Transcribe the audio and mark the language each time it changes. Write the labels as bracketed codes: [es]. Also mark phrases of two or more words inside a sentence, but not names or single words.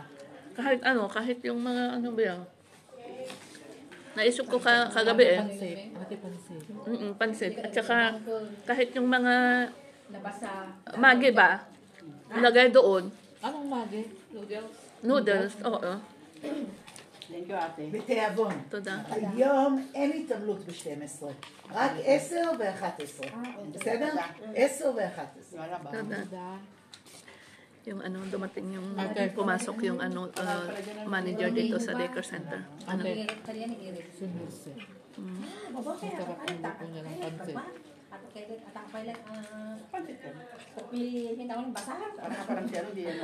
[tl] Kahit yung mga ano ba yan? Naisip ko kagabi eh. Pansit. Pansit. Pansit. At saka kahit yung mga magi ba? Lagay doon. Anong magi? Noodles. Oo. [en] Thank you, ate. [he] בתיאבון. Toda. היום אין התאבלות ב-12, רק 10 ו-11. בסדר? 10 ו-11. [tl] Wala ba? [he] Toda. [tl] Yung ano, dumating yung pumasok yung ano, manager dito sa [en] daycare center. [tl] Ano? Si Mercy. Masarap yung luto niya ng pansit. Pansit ka. Parang siya, hindi yan.